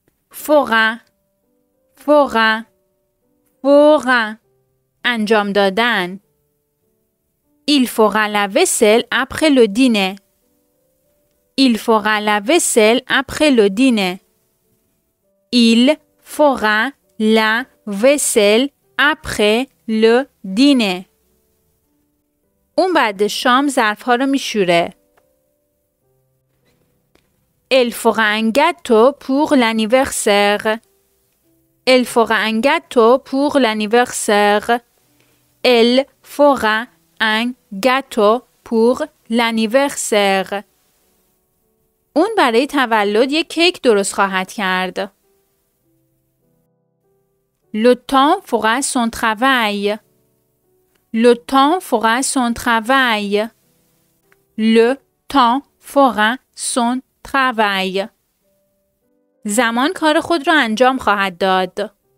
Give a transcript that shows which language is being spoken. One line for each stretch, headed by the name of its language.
Persian: فورا فورا فورا انجام دادن.
French: Il fera la vaisselle après le dîner. Il fera la vaisselle après le dîner. Il fera la vaisselle après le dîner.
Persian: اون بعد شام ظرف‌ها رو میشوره.
French: Elle fera un gâteau pour l'anniversaire. Elle fera un gâteau pour l'anniversaire. Elle fera un gâteau pour l'anniversaire.
Persian: اون برای تولد یک کیک درست خواهد کرد.
French: Le temps fera son travail. Le temps fera son travail. Le temps fera son travail.
Persian: زمان کار خود را انجام خواهد داد.